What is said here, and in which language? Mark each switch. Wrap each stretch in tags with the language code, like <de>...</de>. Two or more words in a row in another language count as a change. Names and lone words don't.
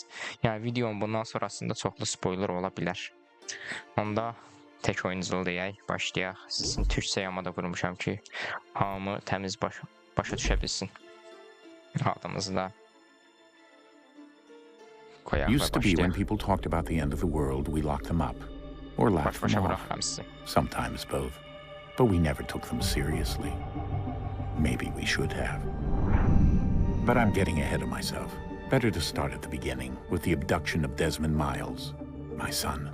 <az>Yəni, videonun bundan sonrasında çoxlu spoiler ola bilər. Onda tək oyuncular deyək, başlayaq. Sizin türkçə yamada qurmuşam ki, hamı təmiz başa düşə bilsin. Adımızda koyaq və</az> <en>Used to be when</en> <az>başlayaq.</az> <en>people talked about the end of the world, we locked them up. Or laughed</en> <az>Baş-başa</az> <en>them off.</en> <az>bıraxıram sizi.</az> <en>Sometimes both. But we never took them seriously. Maybe we should have. But I'm getting ahead of myself. Better to start at the beginning, with the abduction of Desmond Miles, my son.</en>